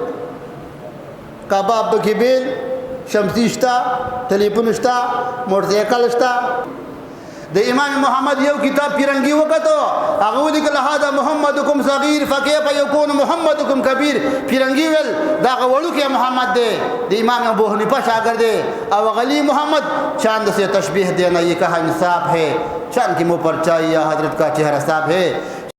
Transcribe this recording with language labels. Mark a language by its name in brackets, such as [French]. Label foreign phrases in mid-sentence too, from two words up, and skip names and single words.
[Pashto] کباب پکې بیل شمسی شته ټلیفون شته موټرسایکل شته د امام محمد یو کتاب پیرنګي وکړو هغه ولیکل [Arabic] هذا محمدکم صغیر فکیف یکون محمدکم کبیر [Pashto] پیرنګي ول دا وړوکی محمد دی د امام ابو حنیفه شاګرد دی او غلی محمد [Urdu] چاند سے تشبیہ دینا یہ کہا انصاف ہے چاند کی منہ پر چاہیے حضرت کا چہرہ صاف ہے